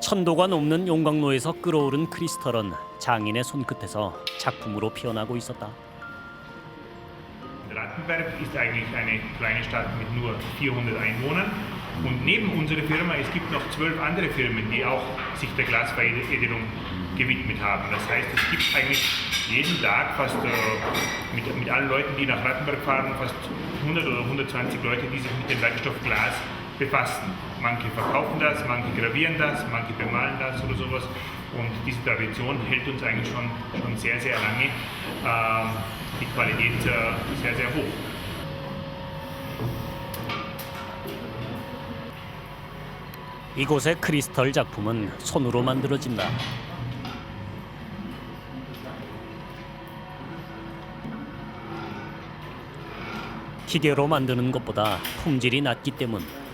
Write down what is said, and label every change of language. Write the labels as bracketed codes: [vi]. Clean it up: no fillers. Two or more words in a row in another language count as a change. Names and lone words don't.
[ko] 천도가 넘는 용광로에서 끓어오른 크리스털은 장인의 손끝에서 작품으로 피어나고 있었다. [de] Rattenberg ist eigentlich eine kleine Stadt mit nur 400 Einwohnern und neben unserer Firma es gibt noch 12 andere Firmen, die auch sich der Glasveredelung gewidmet haben. Das heißt, es gibt eigentlich jeden Tag fast mit allen Leuten, die nach Rattenberg fahren, fast 100 oder 120 Leute, die sich mit dem Werkstoff Glas befassen. Manche verkaufen das, manche gravieren das, manche bemalen das oder sowas. Und diese Tradition hält uns eigentlich schon sehr, sehr lange. Die Qualität sehr, sehr hoch. [ko] 이곳의 크리스털 작품은 손으로 만들어진다. 기계로 만드는 것보다 품질이 낮기 때문.